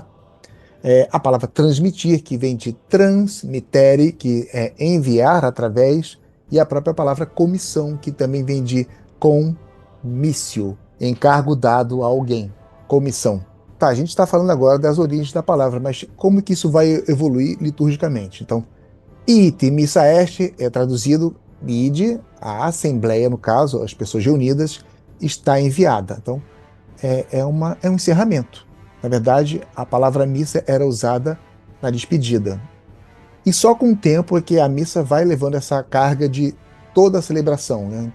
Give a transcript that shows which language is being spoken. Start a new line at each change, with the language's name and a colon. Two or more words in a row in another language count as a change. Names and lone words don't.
Portuguese: A palavra transmitir, que vem de transmittere, que é enviar através, e a própria palavra comissão, que também vem de comissio, encargo dado a alguém, comissão. Tá, a gente está falando agora das origens da palavra, mas como que isso vai evoluir liturgicamente? Então,
Latin: ite missa est
Portuguese: é traduzido ide, a assembleia, no caso, as pessoas reunidas, está enviada. Então, é um encerramento. Na verdade, a palavra missa era usada na despedida. E só com o tempo é que a missa vai levando essa carga de toda a celebração, né?